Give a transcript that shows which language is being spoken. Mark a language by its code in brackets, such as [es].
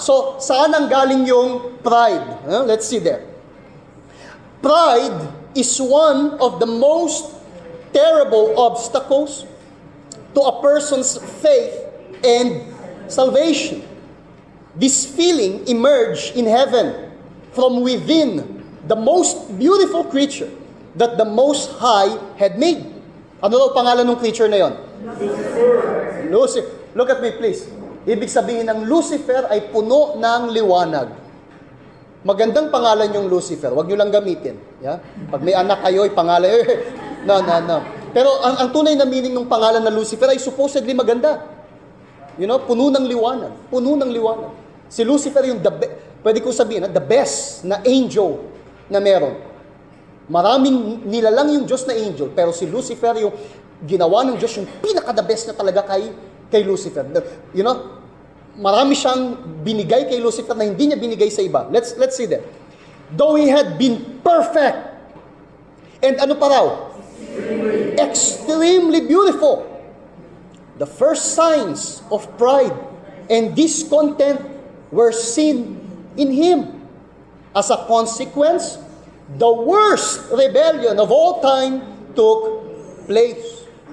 [tl] So, saan ang galing yung pride? [en] Let's see there. Pride is one of the most terrible obstacles to a person's faith and salvation. This feeling emerged in heaven from within the most beautiful creature that the Most High had made. [tl] Ano daw pangalan ng creature na yon? Lucifer. [en] Look at me please. [tl] Ibig sabihin ng Lucifer ay puno ng liwanag. Magandang pangalan yung Lucifer. Huwag nyo lang gamitin. Yeah? Pag may anak kayo, pangalan, no. Pero ang tunay na meaning ng pangalan na Lucifer ay supposedly maganda. You know, puno ng liwanag. Puno ng liwanag. Si Lucifer yung pwede ko sabihin, the best na angel na meron. Maraming nilalang yung Diyos na angel, pero si Lucifer yung ginawa ng Diyos, yung pinaka-the best na talaga kay Lucifer. You know, marami siyang binigay kay Lucifer na hindi niya binigay sa iba. [en] Let's see that. Though he had been perfect, and [tl] ano pa raw? [en] Extremely beautiful. The first signs of pride and discontent were seen in him. As a consequence, the worst rebellion of all time took place.